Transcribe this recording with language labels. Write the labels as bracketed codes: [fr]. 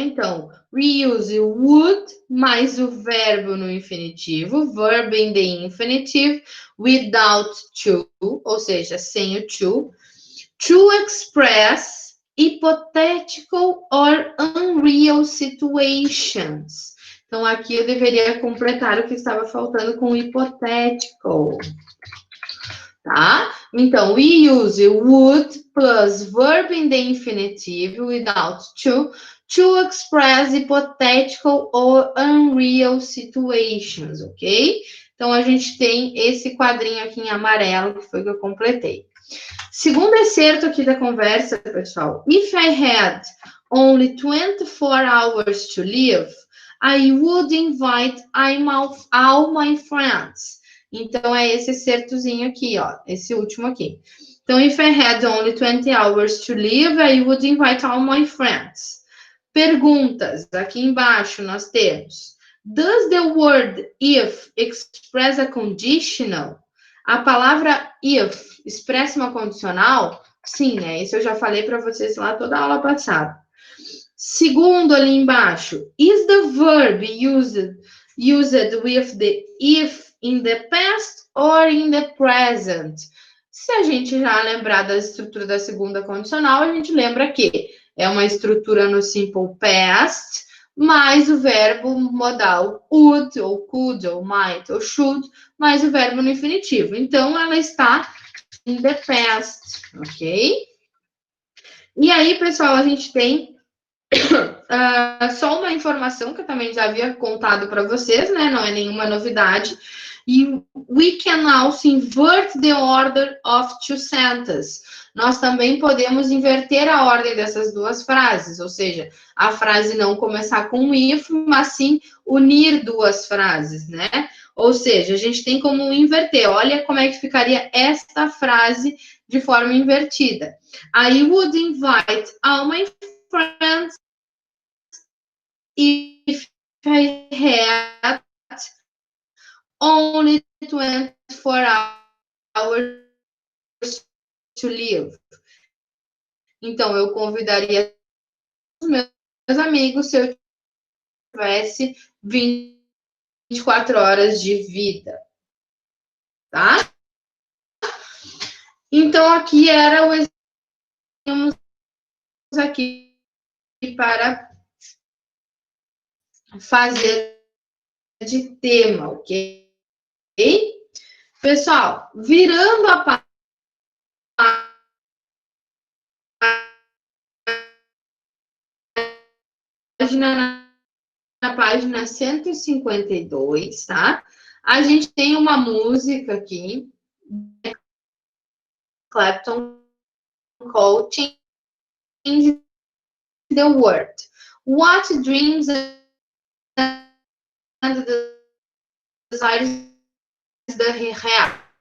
[pt] Então, [en] we use would [pt] mais o verbo no infinitivo, [en] verb in the infinitive, without to, [pt] ou seja, sem o to. [en] To express hypothetical or unreal situations. [pt] Então, aqui eu deveria completar o que estava faltando com hypothetical. Tá? [en] Então, we use would plus verb in the infinitive without to express hypothetical or unreal situations, ok? [pt] Então, a gente tem esse quadrinho aqui em amarelo, que foi que eu completei. Segundo excerto aqui da conversa, pessoal. [en] If I had only 24 hours to live, I would invite all my friends. [pt] Então, é esse excertozinho aqui, ó. Esse último aqui. [en] Então, if I had only 20 hours to live, I would invite all my friends. [pt] Perguntas. Aqui embaixo nós temos. [en] Does the word if express a conditional? [pt] A palavra if expressa uma condicional? Sim, né? Isso eu já falei para vocês lá toda a aula passada. Segundo, ali embaixo. [en] Is the verb used with the if in the past or in the present? [pt] Se a gente já lembrar da estrutura da segunda condicional, a gente lembra que é uma estrutura no simple past, mais o verbo modal would, ou could, ou might, ou should, mais o verbo no infinitivo. Então, ela está [en] in the past, [pt] ok? E aí, pessoal, a gente tem só uma informação que eu também já havia contado para vocês, né? Não é nenhuma novidade. [en] E we can also invert the order of two sentences. [pt] Nós também podemos inverter a ordem dessas duas frases, ou seja, a frase não começar com if, mas sim unir duas frases, né? Ou seja, a gente tem como inverter. Olha como é que ficaria esta frase de forma invertida. [en] I would invite all my friends if I had only 24 hours to live. [pt] Então, eu convidaria os meus amigos se eu tivesse 24 horas de vida. Tá? Então, aqui era o exemplo aqui para fazer de tema, ok? Pessoal, virando a página, na página 152, tá? A gente tem uma música aqui, Clapton, called Change the World. [en] What dreams and desires does he have?